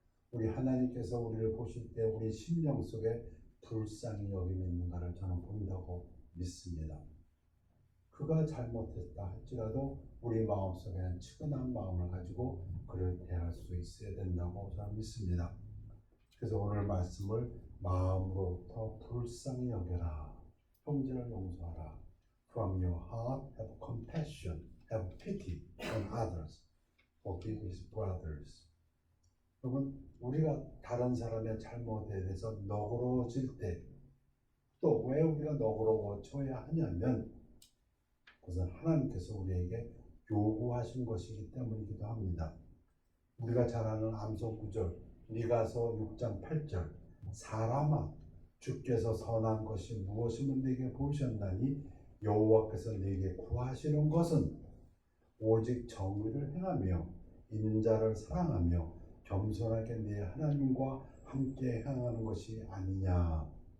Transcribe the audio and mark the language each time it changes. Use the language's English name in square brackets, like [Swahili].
[Korean] 우리 하나님께서 우리를 보실 때 우리 심령 속에 불쌍히 여김이 있는가를 저는 본다고 믿습니다. 그가 잘못했다 할지라도 우리 마음속에는 측은한 마음을 가지고 그를 대할 수 있어야 된다고 저는 믿습니다. 그래서 오늘 말씀을 마음으로부터 불쌍히 여겨라. 형제를 용서하라. [English] From your heart have compassion, have pity on others. Forgive his brothers. [Korean] 여러분, 우리가 다른 사람의 잘못에 대해서 너그러워질 때 또 왜 우리가 너그러워져야 하냐면 그것은 하나님께서 우리에게 요구하신 것이기 때문이기도 합니다. 우리가 잘 아는 암송구절 미가서 6장 8절 사람아 주께서 선한 것이 무엇이면 네게 보이셨나니 여호와께서 네게 구하시는 것은 오직 정의를 행하며 인자를 사랑하며 겸손하게 네 하나님과 함께 행하는 것이 아니냐.